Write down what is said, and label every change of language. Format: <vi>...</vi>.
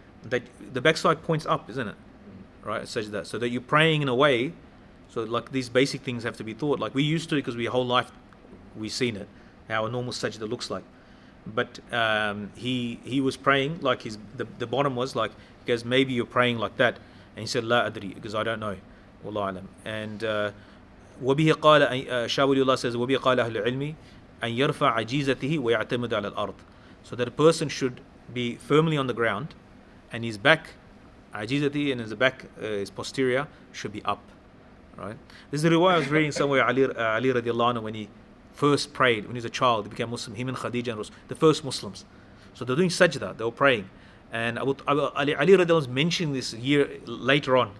<en>that the backside points up, isn't it? Right, sajda. So that you're praying in a way, so like these basic things have to be thought. Like we used to, because we whole life we've seen it, how a normal sajda looks like. But he was praying like the bottom was like, he goes, maybe you're praying like that, and he said</en> <ar>la adri,</ar> <en>because I don't know, wallahu alam.</en> <ar>And وبه قال</ar> <en>Shah Waliullah says</en> <ar>وبه قال أهل العلم أن يرفع عجيزته ويعتمد على الأرض.</ar> <en>So that a person should be firmly on the ground, and his back, ajizati, and his back, his posterior should be up, right? This is the riwayah I was reading somewhere. Ali radiallahu anhu, when he first prayed, when he was a child, he became Muslim. Him and Khadija and the first Muslims. So they're doing sajda, they were praying, and Ali radiallahu anhu was mentioning this year later on.</en>